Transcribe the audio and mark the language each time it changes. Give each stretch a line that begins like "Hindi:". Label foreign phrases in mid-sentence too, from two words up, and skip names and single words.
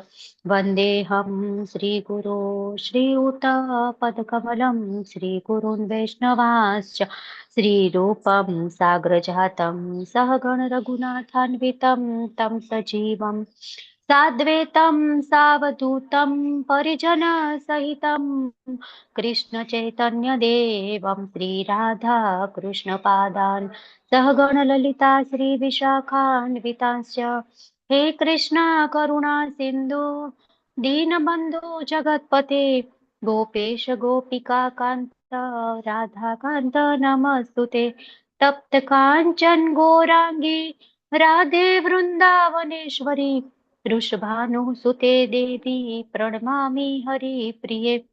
Sanskrit: वंदेहम श्री गुरो श्रीयुतपदकमलम श्री गुरून वैष्णवांश्च श्रीरूपम साग्रजातम सहगण रघुनाथान्वितम तम सजीवम साद्वैतम सावधूतम परिजन सहितम कृष्ण चैतन्य देवम श्री राधा कृष्ण पादान सहगण ललिता श्री विशाखान्वितांश्च. हे कृष्ण करुणा सिंधु दीनबंधु जगतपते गोपेश गोपिका कांत राधा कांत नमस्तुते. तप्त कांचन गौरांगी राधे वृंदावनेश्वरी वृषभानुसुते देवी प्रणमामि हरिप्रिये.